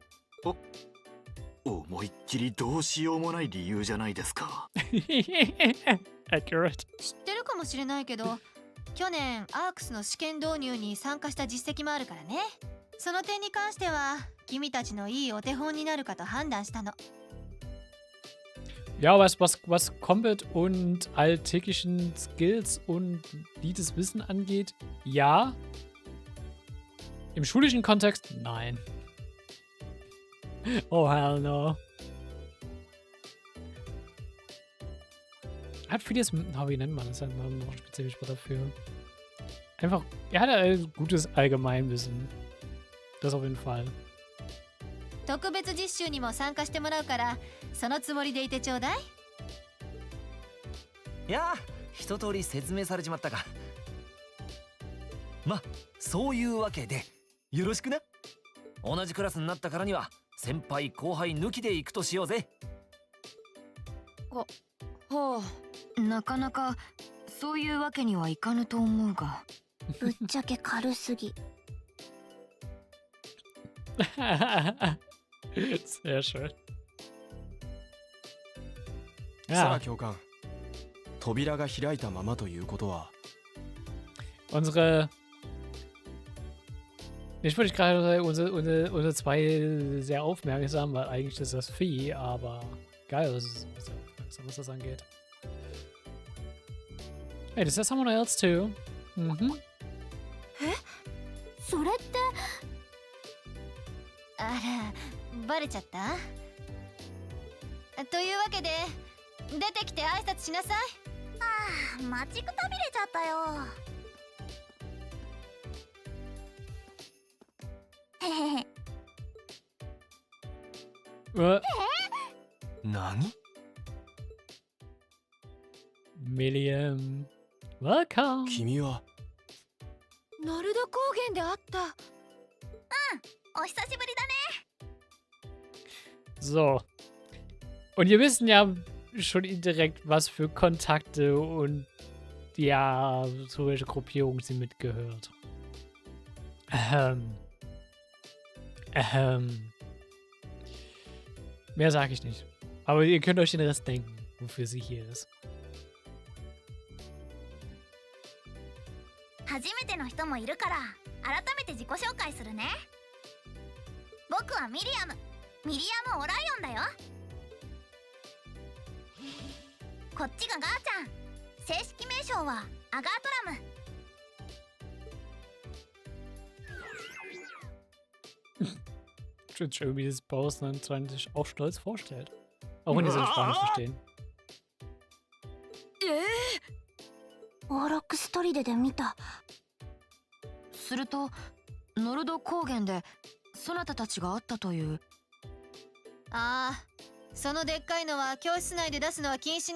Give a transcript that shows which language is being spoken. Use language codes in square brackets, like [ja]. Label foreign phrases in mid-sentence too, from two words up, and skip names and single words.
[ja] 思いっきりどうしようもない理由じゃないですか。 [en] Accurate. [ja] 知ってるかもしれないけど、去年アークスの試験導入に参加した実績もあるからね。その点に関しては君たちのいいお手本になるかと判断したの。 [de] Ja, was Combat und alltäglichen Skills und dieses Wissen angeht, ja. Im schulischen Kontext, nein. [en] Oh, hell no. [de] Er hat vieles, wie nennt man das? Hat man noch ein spezifisches Wort dafür. Einfach, er hat ein gutes Allgemeinwissen. Das auf jeden Fall. [ja] 特別実習にも参加してもらうから、そのつもりでいてちょうだい。いやー、一通り説明されちまったか。ま、そういうわけでよろしくな。同じクラスになったからには先輩後輩抜きで行くとしようぜ。はあ、なかなかそういうわけにはいかぬと思うが。ぶっちゃけ軽すぎ。 [de] Sehr schön. [ja] さあ教官、扉が開いたままということは [de] Unsere. Ich wollte gerade unsere zwei sehr aufmerksam, weil eigentlich ist das Vieh, aber geil, das ist sehr aufmerksam, was das angeht. [en] Hey, does that someone else too? Mhm. [ja] それって。あら、バレちゃった？というわけで出てきて挨拶しなさい。ああ、待ちくたびれちゃったよ。へへへ。 [en] What? [ja] 何 Milliam. [en] Welcome. [ja] 君はナルド高原で会った。お久しぶりだね。 [de] So. Und wir wissen ja schon indirekt, was für Kontakte und ja, zu welcher Gruppierung sie mitgehört. Mehr sage ich nicht. Aber ihr könnt euch den Rest denken, wofür sie hier ist. [ja] 初めての人もいるから改めて自己紹介するね。僕はミリアムオライオンだよ。こっちがガーちゃん。正式名称はアガートラム。 [de] Ich finde schön, wie das Bowser sich auch stolz vorstellt. Auch wenn die seine Sprache nicht verstehen. [ja] オーロックス砦で見た。するとノルド高原でそなたたちが会ったという。ああ、そのでっかいのは教室内で出すのは禁止ね。